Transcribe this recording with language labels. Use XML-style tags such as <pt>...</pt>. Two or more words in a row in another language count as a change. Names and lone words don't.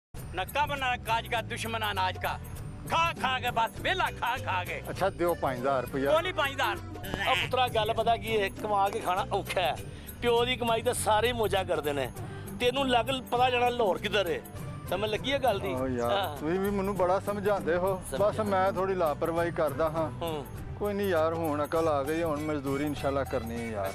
<hi>नक्का बना काज का दुश्मन अनाज का खा खा के बस वेला खा खा के। अच्छा दियो 5000 रुपया। कोई नहीं 5000</hi> <pa>ਆ ਪੁੱਤਰਾ ਗੱਲ ਪਤਾ ਕੀ ਹੈ ਕਮਾ ਕੇ ਖਾਣਾ ਔਖਾ ਹੈ ਪਿਓ ਦੀ ਕਮਾਈ ਤਾਂ ਸਾਰੇ ਮੋਜਾ ਕਰਦੇ ਨੇ ਤੈਨੂੰ ਲੱਗ ਪਤਾ ਜਾਣਾ ਲਾਹੌਰ ਕਿੱਧਰ ਹੈ ਸਮਝ ਲੱਗੀ ਹੈ ਗੱਲ ਦੀ ਓ ਯਾਰ ਤੁਸੀਂ ਵੀ ਮੈਨੂੰ ਬੜਾ ਸਮਝਾਉਂਦੇ ਹੋ ਬਸ ਮੈਂ ਥੋੜੀ ਲਾਪਰਵਾਹੀ ਕਰਦਾ ਹਾਂ ਕੋਈ ਨਹੀਂ ਯਾਰ ਹੁਣ ਅਕਲ ਆ ਗਈ ਹੁਣ ਮਜ਼ਦੂਰੀ ਇਨਸ਼ਾਅੱਲਾ ਕਰਨੀ ਹੈ ਯਾਰ</pa>